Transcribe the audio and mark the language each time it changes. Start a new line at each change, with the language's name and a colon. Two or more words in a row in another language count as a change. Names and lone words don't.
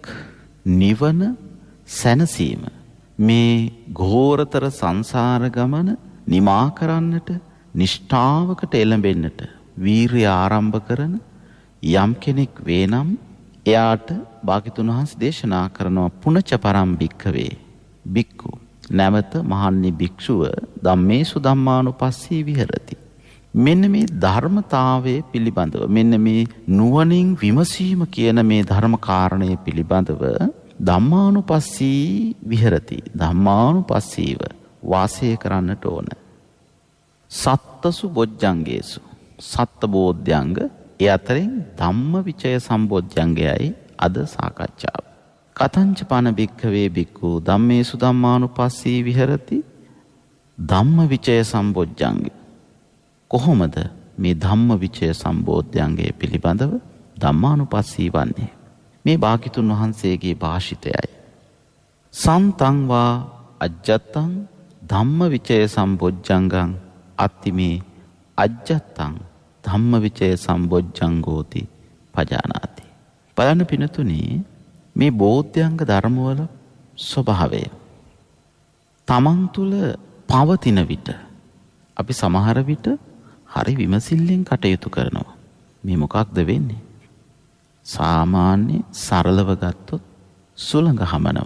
Sinhala: නිවන, සැනසීම, මේ ඝෝරතර සංසාර ගමන නිමා කරන්නට, නිෂ්ඨාවකට එළඹෙන්නට වීරිය ආරම්භ කරන යම් කෙනෙක් වේනම් එයාට භාග්‍යවතුන් වහන්සේ දේශනා කරනවා
Pali: පුනච පරම් භික්ඛවේ භික්ඛු,
Sinhala: නැවත මහන්නි භික්ෂුව
Pali: ධම්මේසු ධම්මානුපස්සී විහෙරති.
Sinhala: මෙන්න මේ ධර්මතාවයේ පිළිබඳව, මෙන්න මේ නුවණින් විමසීම කියන මේ ධර්ම කාරණය පිළිබඳව
Pali: ධම්මානුපස්සී විහෙරති,
Sinhala: ධම්මානුපස්සීව වාසය කරන්නට ඕන.
Pali: සත්තසු බොජ්ජංගේසු,
Sinhala: සත්ත බෝධ්‍යංග, ඒ අතරින් ධම්මවිචය සම්බෝධ්‍යංගයයි අද සාකච්ඡාව.
Pali: කතංච පන භික්ඛවේ භික්ඛු ධම්මේසු ධම්මානුපස්සී විහෙරති
Sinhala: ධම්මවිචය සම්බෝධ්‍යංගය. කොහොමද මේ ධම්මවිචය සම්බෝධ්‍යංගය පිළිබඳව ධම්මානුපස්සී වන්නේ? මේ භාග්‍යතුන් වහන්සේගේ භාෂිතයයි.
Pali: සන්තං වා අජ්ජත්තං ධම්මවිචය සම්බෝධ්‍යංගං අත්තිමේ අජ්ජත්තං ධම්මවිචය සම්බෝධ්‍යංගෝති පජානාති.
Sinhala: බලන්න පිනතුනි, මේ බෝධ්‍යංග ධර්මවල ස්වභාවය තමන් තුළ පවතින විට අපි සමහර විට හරි විමසිල්ලෙන් කටයුතු කරනවා. මේ මොකක්ද වෙන්නේ? සාමාන්‍ය සරලව ගත්තොත් සුළඟ හමනවා.